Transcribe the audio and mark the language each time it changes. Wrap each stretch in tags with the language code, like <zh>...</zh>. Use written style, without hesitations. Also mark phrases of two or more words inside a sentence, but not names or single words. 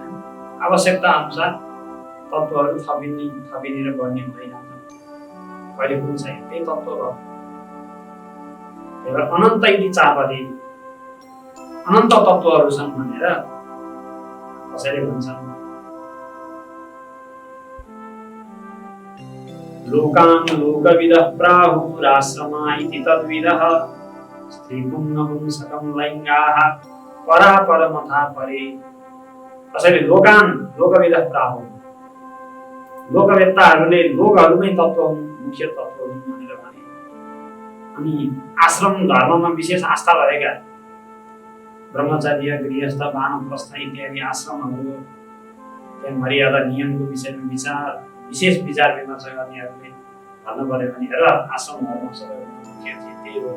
<ne>आवश्यकता अनुसार तत्त्वहरू थपिने र बढ्ने हुँदै जान्छन्। कहिले कुन छैन त्यही तत्त्व हो। त्यही भएर</ne> <sa>अनन्त इति चापदे,</sa> <ne>अनन्त तत्त्वहरू छन् भनेर कसैले भन्छन्।</ne> <sa>लोकान् लोकविदः प्राहुराश्रमा इति तद्विदः स्त्रीपुंनपुंसकं लैङ्गाः परापरमथा परे।</sa> <ne>कसैले</ne> <sa>लोकान् लोकविदः प्राहु,</sa> <ne>लोकवेत्ताहरूले लोकहरूमै तत्त्व हुन्, मुख्य तत्त्व हुन् भनेर भने। अनि आश्रम धर्ममा विशेष आस्था भएका ब्रह्मचर्य, गृहस्थ, वानप्रस्थ इत्यादि आश्रमहरू, त्यहाँ मर्यादा नियमको विषयमा विशेष विचार विमर्श गर्नेहरूले भन्नु पर्यो भने र आश्रम धर्म सबैभन्दा मुख्य चाहिँ त्यही हो।</ne>